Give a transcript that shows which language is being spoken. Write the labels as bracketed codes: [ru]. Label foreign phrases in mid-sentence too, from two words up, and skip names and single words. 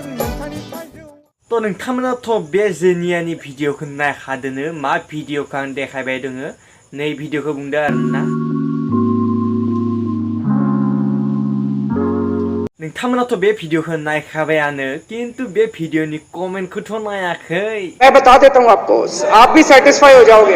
[brx] तो नोंथांमोनाथ' बे जेनियानि भिडियोखौ नायखादोनो मा भिडियोखौ आं देखायबाय दोङो नै भिडियोखौ बुंदो आरोना नोंथांमोनाथ' बे भिडियोखौ नायखाबायानो किन्तु बे भिडियोनि कमेन्टखौथ' नायाखै [hi] मैं बता देता हूँ आपको आप भी सेटिस्फाई हो जाओगे